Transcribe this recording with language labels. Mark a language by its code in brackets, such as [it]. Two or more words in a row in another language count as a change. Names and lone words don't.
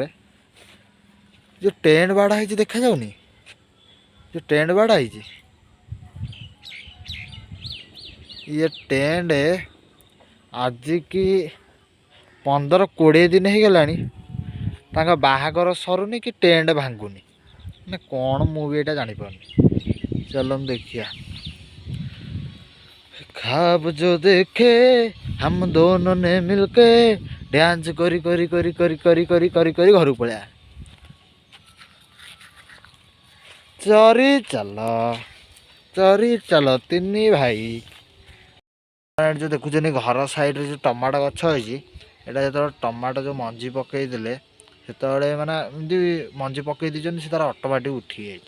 [or] ଯେଉଁ ଟେଣ୍ଟ ବାଡ଼ା ହେଇଛି ଦେଖାଯାଉନି, ଯେଉଁ ଟେଣ୍ଟ ବାଡ଼ା ହେଇଛି ଇଏ ଟେଣ୍ଟ ଆଜିକି 15-20 ଦିନ ହେଇଗଲାଣି ତାଙ୍କ ବାହାଘର ସରୁନି କି ଟେଣ୍ଟ ଭାଙ୍ଗୁନି। ମାନେ କ'ଣ ମୁଁ ବି ଏଇଟା ଜାଣିପାରୁନି। ଚାଲନ୍ତୁ ଦେଖିବା। [hi] ख्वाब जो देखे हम दोनों ने मिलके [or] ଡ୍ୟାନ୍ସ କରି ଘରକୁ ପଳେଇବା। ଚରି ଚାଲ ତିନି ଭାଇ। ଯେଉଁ ଦେଖୁଛନ୍ତି ଘର ସାଇଡ଼୍ରେ ଯେଉଁ ଟମାଟୋ ଗଛ ହେଇଛି, ଏଇଟା ଯେତେବେଳେ ଟମାଟୋ ଯେଉଁ ମଞ୍ଜି ପକେଇଦେଲେ ସେତେବେଳେ ମାନେ ଏମିତି ମଞ୍ଜି ପକେଇ ଦେଇଛନ୍ତି, ସେ ତାର ଅଟୋମେଟିକ୍ ଉଠିଯାଇଛି।